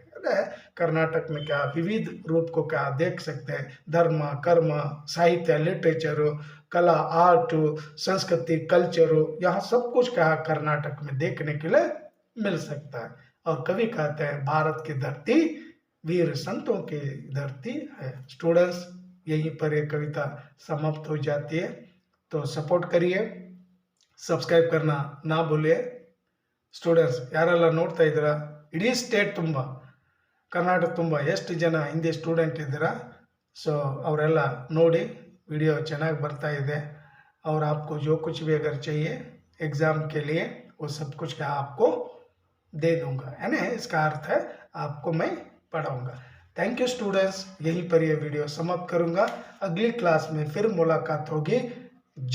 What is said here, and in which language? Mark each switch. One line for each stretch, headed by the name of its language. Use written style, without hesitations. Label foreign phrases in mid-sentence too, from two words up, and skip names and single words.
Hindi: कर्नाटक में क्या विविध रूप को क्या देख सकते हैं, धर्म कर्म साहित्य लिटरेचर कला आर्ट संस्कृति कल्चर, यहाँ सब कुछ क्या कर्नाटक में देखने के लिए मिल सकता है। और कवि कहते हैं भारत की धरती वीर संतों की धरती है। स्टूडेंट्स, यहीं पर ये कविता समाप्त हो जाती है, तो सपोर्ट करिए, सब्सक्राइब करना ना भूलिए।
Kannada: ಸ್ಟೂಡೆಂಟ್ಸ್ ಯಾರೆಲ್ಲ ನೋಡ್ತಾ ಇದ್ದೀರಾ, ಇಡೀ ಸ್ಟೇಟ್ ತುಂಬ, ಕರ್ನಾಟಕ ತುಂಬ ಎಷ್ಟು ಜನ ಹಿಂದಿ ಸ್ಟೂಡೆಂಟ್ ಇದ್ದೀರಾ, ಸೊ ಅವರೆಲ್ಲ ನೋಡಿ, ವಿಡಿಯೋ ಚೆನ್ನಾಗಿ ಬರ್ತಾ ಇದೆ।
Hindi: और आपको जो कुछ भी अगर चाहिए एग्ज़ाम के लिए वो सब कुछ का आपको दे दूंगा, है ना, इसका अर्थ है आपको मैं पढ़ाऊंगा।
English: thank you students,
Hindi: यहीं पर ये वीडियो समाप्त करूंगा। अगली क्लास में फिर मुलाकात होगी।